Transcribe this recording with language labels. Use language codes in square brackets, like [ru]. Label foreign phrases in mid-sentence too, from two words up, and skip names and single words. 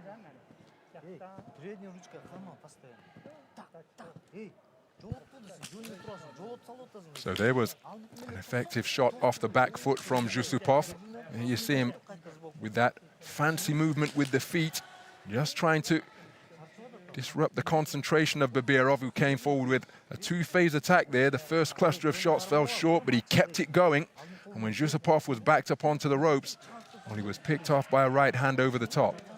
[ru] Передняя ручка хама постоянно. Так, так. Эй, [kk] жолып тұрсың, жөніп тұрасың, жолып салып отырсың. [en] So there was an effective shot off the back foot from Jusupov. Here you see him with that fancy movement with the feet, just trying to disrupt the concentration of Babirov, who came forward with a two-phase attack there. The first cluster of shots fell short, but he kept it going. And when Jusupov was backed up onto the ropes, well, he was picked off by a right hand over the top.